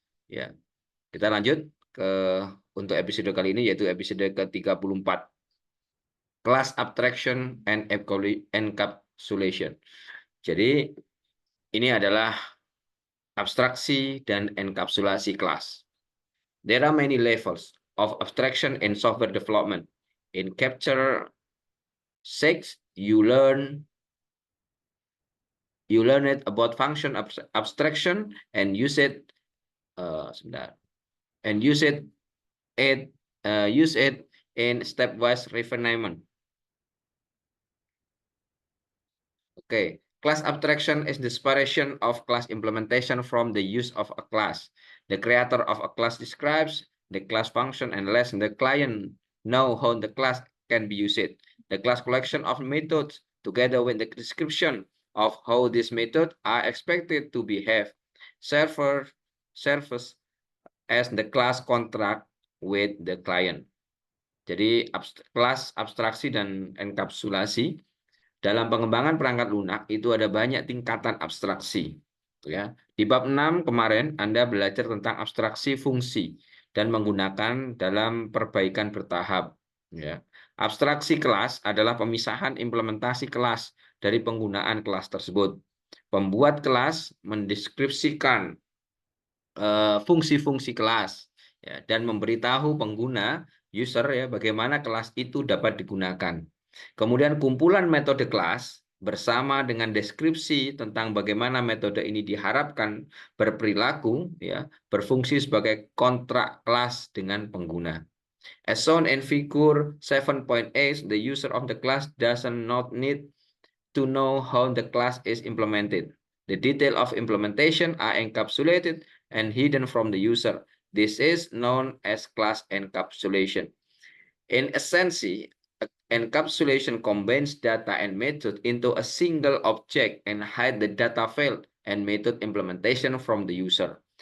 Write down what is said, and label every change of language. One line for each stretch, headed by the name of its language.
Indonesian: Ya, kita lanjut untuk episode kali ini, yaitu episode ke-34.
English: Class Abstraction and Encapsulation.
Indonesian: Jadi, ini adalah abstraksi dan enkapsulasi kelas.
English: There are many levels of abstraction in software development. In Chapter 6, you learn it about function abstraction and use it in stepwise refinement. Okay, class abstraction is the separation of class implementation from the use of a class. The creator of a class describes the class function and lets the client know how the class can be used. The class collection of methods together with the description of how these methods are expected to behave serves as the class contract with the client.
Indonesian: Jadi kelas abstraksi dan enkapsulasi dalam pengembangan perangkat lunak itu ada banyak tingkatan abstraksi. Ya. Di bab 6 kemarin Anda belajar tentang abstraksi fungsi dan menggunakan dalam perbaikan bertahap. Ya. Abstraksi kelas adalah pemisahan implementasi kelas dari penggunaan kelas tersebut. Pembuat kelas mendeskripsikan fungsi-fungsi kelas, ya, dan memberitahu pengguna user, ya, bagaimana kelas itu dapat digunakan. Kemudian kumpulan metode kelas bersama dengan deskripsi tentang bagaimana metode ini diharapkan berperilaku, ya, berfungsi sebagai kontrak kelas dengan pengguna.
English: As shown in figure 7.8, the user of the class does not need to know how the class is implemented. The detail of implementation are encapsulated and hidden from the user. This is known as class encapsulation. In essence, encapsulation combines data and method into a single object and hide the data file and method implementation from the user.